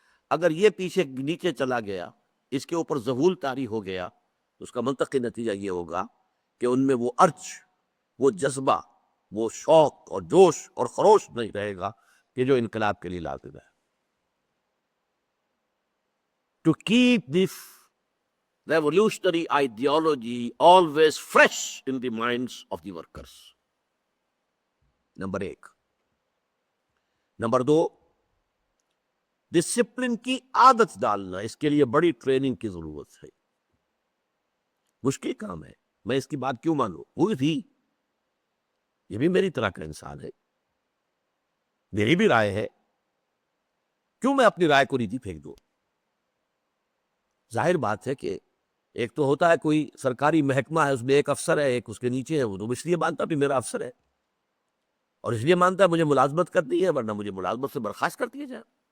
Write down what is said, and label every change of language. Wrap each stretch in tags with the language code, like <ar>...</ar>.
<ur>اگر یہ پیچھے نیچے چلا گیا، اس کے اوپر ظہول طاری ہو گیا، تو اس کا منطقی نتیجہ یہ ہوگا کہ ان میں وہ ارج، وہ جذبہ، وہ شوق اور جوش اور خروش نہیں رہے گا کہ جو انقلاب کے لیے لازم ہے.</ur> <en>To keep this revolutionary ideology always fresh in the minds of the workers.</en> <ur>Number 1. Number 2، discipline کی عادت ڈالنا. اس کے لیے بڑی ٹریننگ کی ضرورت ہے. مشکل کام ہے، میں اس کی بات کیوں مانوں؟ ہوئی تھی، یہ بھی میری طرح کا انسان ہے، میری بھی رائے ہے، کیوں میں اپنی رائے کو نیچے پھینک دوں؟ ظاہر بات ہے کہ ایک تو ہوتا ہے کوئی سرکاری محکمہ ہے، اس میں ایک افسر ہے، ایک اس کے نیچے ہے، وہ تو اس لیے مانتا بھی میرا افسر ہے، اور اس لیے مانتا ہے مجھے ملازمت کرنی ہے، ورنہ مجھے ملازمت سے برخاست کر دیا جائے.</ur>